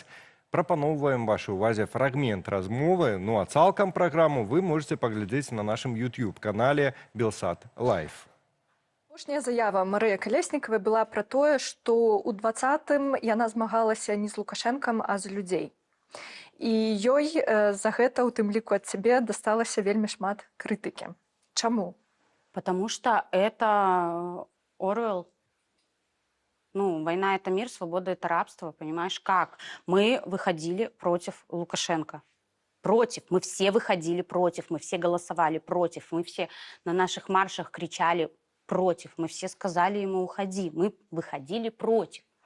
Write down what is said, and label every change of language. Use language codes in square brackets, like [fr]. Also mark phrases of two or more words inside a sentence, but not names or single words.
[be] Прапаноўваем вашай увазе фрагмент размовы, ну а цалкам праграму вы можете паглядзець на нашым YouTube-канале «Белсат Лайф». Апошняя заява Марыі Калеснікавай была пра тое, што ў 20-м яна змагалася не з Лукашэнкам, а з людзей. І ёй за гэта, у тым ліку ад цябе, дасталася вельмі шмат крытыкі. Чаму? [ru] Потому что это Оруэлл. Ну, война – это мир, свобода – это рабство, понимаешь, как? Мы выходили против Лукашенко. Против. Мы все выходили против, мы все голосовали против, мы все на наших маршах кричали против, мы все сказали ему «уходи», мы выходили против.